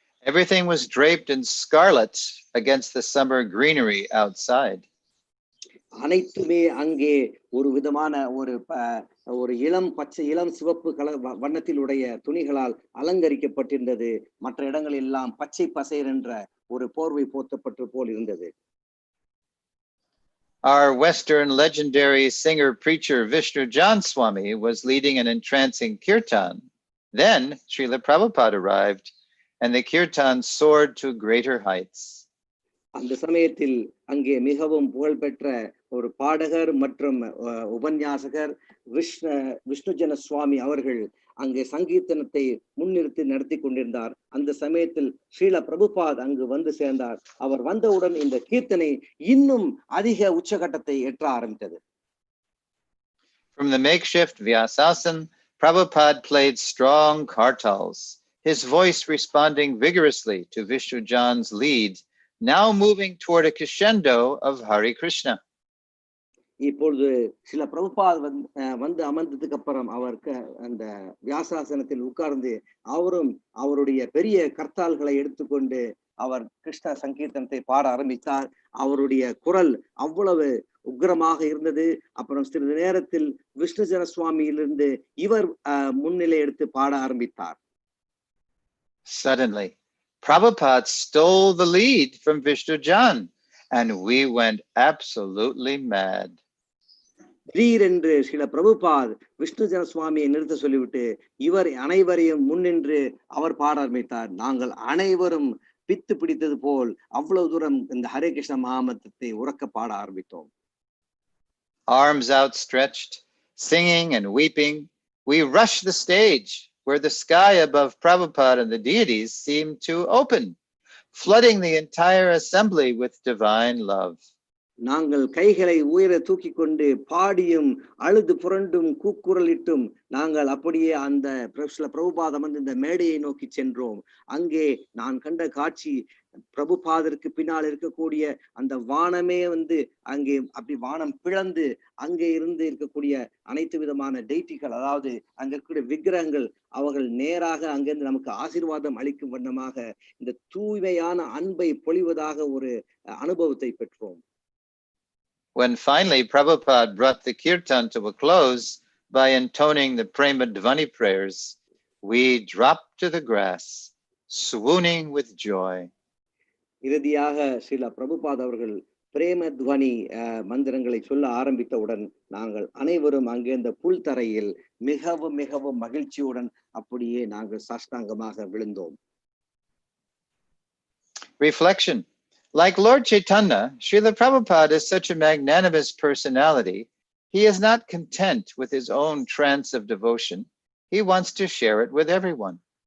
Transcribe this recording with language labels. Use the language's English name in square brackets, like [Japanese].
[English] Everything was draped in scarlet against the summer greenery outside. [Tamil] அனைத்துமே அங்கே ஒரு விதமான ஒரு இளம் பச்சை இளம் சிவப்பு வண்ணத்தில் உடைய துணிகளால் அலங்கரிக்கப்பட்டிருந்தது. மற்ற இடங்கள் எல்லாம் பச்சை பசேர் என்ற ஒரு போர்வை போர்த்தப்பட்டு போல் இருந்தது. [English] Our Western legendary singer preacher Vishnu Janmashtami was leading an entrancing kirtan. Then Srila Prabhupada arrived and the kirtan soared to greater heights. [Tamil] அந்த சமயத்தில் அங்கே மிகவும் புகழ்பெற்ற ஒரு பாடகர் மற்றும் உபன்யாசகர் விஷ்ணு ஜனஸ்வாமி அவர்கள் அங்கே சங்கீர்த்தனத்தை முன்னிறுத்தி நடத்தி கொண்டிருந்தார். அந்த சமயத்தில் ஸ்ரீல பிரபுபாத் அங்கு வந்து சேர்ந்தார். அவர் வந்தவுடன் இந்த கீர்த்தனை இன்னும் அதிக உச்சகட்டத்தை எட்ட ஆரம்பித்தது. [English] From the makeshift Vyasasan, Prabhupada played strong kartals, his voice responding vigorously to Vishnu Jan's lead, now moving toward a crescendo of Hare Krishna. [Tamil] இப்பொழுது சில பிரபுபாத் வந்து அமர்ந்ததுக்கு அப்புறம் அவருக்கு அந்த வியாசாசனத்தில் உட்கார்ந்து அவரும் அவருடைய பெரிய கர்த்தால்களை எடுத்துக்கொண்டு அவர் கிருஷ்ண சங்கீர்த்தனத்தை பாட ஆரம்பித்தார். அவருடைய குரல் அவ்வளவு உக்கிரமாக இருந்தது. அப்புறம் சிறிது நேரத்தில் விஷ்ணு ஜனசுவாமியிலிருந்து இவர் முன்னிலை எடுத்து பாட ஆரம்பித்தார். [English] Suddenly, Prabhupada stole the lead from Vishnu Jan, and we went absolutely mad. [Tamil] திடீரென்று சில பிரபுபாத் விஷ்ணு ஜனசுவாமியை நிறுத்த சொல்லிவிட்டு இவர் அனைவரையும் முன்னின்று அவர் பாட ஆரம்பித்தார். நாங்கள் அனைவரும் பித்து பிடித்தது போல் அவ்வளவு தூரம் இந்த ஹரே கிருஷ்ண மகாமந்திரத்தை உறக்க பாட ஆரம்பித்தோம். [English] Arms outstretched, singing and weeping, we rushed the stage where the sky above Prabhupada and the deities seemed to open, flooding the entire assembly with divine love. [Tamil] நாங்கள் கைகளை உயர தூக்கி கொண்டு பாடியும் அழுது புரண்டும் கூக்குரலிட்டும் நாங்கள் அப்படியே அந்த பிரபுபாதம் வந்து இந்த மேடையை நோக்கி சென்றோம். அங்கே நான் கண்ட காட்சி, பிரபுபாதருக்கு பின்னால் இருக்கக்கூடிய அந்த வானமே வந்து அங்கே அப்படி வானம் பிளந்து அங்கே இருந்து இருக்கக்கூடிய அனைத்து விதமான டெய்டிகள், அதாவது அங்க இருக்கக்கூடிய விக்கிரகங்கள், அவர்கள் நேராக அங்கிருந்து நமக்கு ஆசீர்வாதம் அளிக்கும் வண்ணமாக இந்த தூய்மையான அன்பை பொழிவதாக ஒரு அனுபவத்தை பெற்றோம். [English] When finally Prabhupada brought the kirtan to a close by intoning the Prema Dhvani prayers, we dropped to the grass, swooning with joy. [Tamil] இறுதியாக சில பிரபுபாத் அவர்கள் பிரேம துவனி மந்திரங்களை சொல்ல ஆரம்பித்தவுடன் நாங்கள் அனைவரும் அங்கே இந்த புல் தரையில் மிகவும் மிகவும் மகிழ்ச்சியுடன் அப்படியே நாங்கள் சாஷ்டாங்கமாக விழுந்தோம். [English] Reflection. Like Lord Chaitanya, Srila Prabhupada is such a magnanimous personality. He is not content with his own trance of devotion. He wants to share it with everyone.